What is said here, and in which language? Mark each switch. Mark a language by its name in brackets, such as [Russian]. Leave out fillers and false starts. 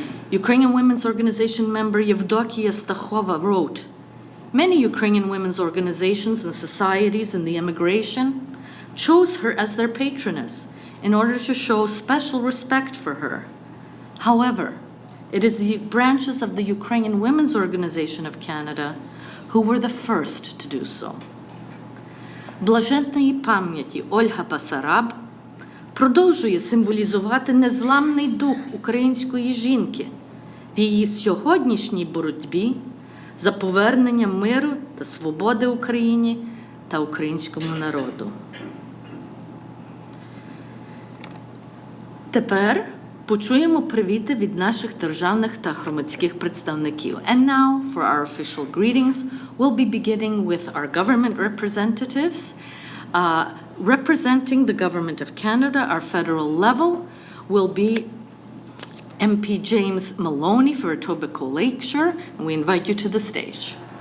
[English] Ukrainian Women's Organization member Yevdokia Stakhova wrote, "Many Ukrainian women's organizations and societies in the emigration chose her as their patroness in order to show special respect for her. However, it is the branches of the Ukrainian Women's Organization of Canada who were the first to do so." [Ukrainian] Блаженної пам'яті Ольга Басараб продовжує символізувати незламний дух української жінки в її сьогоднішній боротьбі за повернення миру та свободи Україні та українському народу. Тепер почуємо привіти від наших державних та громадських представників. [English] And now, for our official greetings, we'll be beginning with our government representatives. Representing the Government of Canada, our federal level, will be MP James Maloney for Etobicoke Lakeshore, and we invite you to the stage.